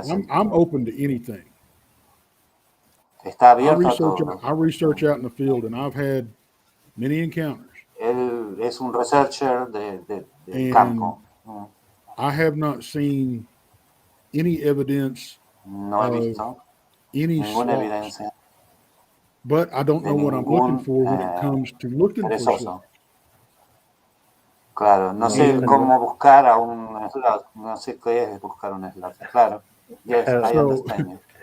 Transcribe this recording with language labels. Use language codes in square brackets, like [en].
[en] I'm open to anything. I research out in the field, and I've had many encounters. [es] Él es un researcher del campo. [en] I have not seen any evidence of any sloths, but I don't know what I'm looking for when it comes to looking for sloths. [es] Claro, no sé cómo buscar a un sloth, no sé qué es buscar un sloth. Claro, [en] yes, I understand you.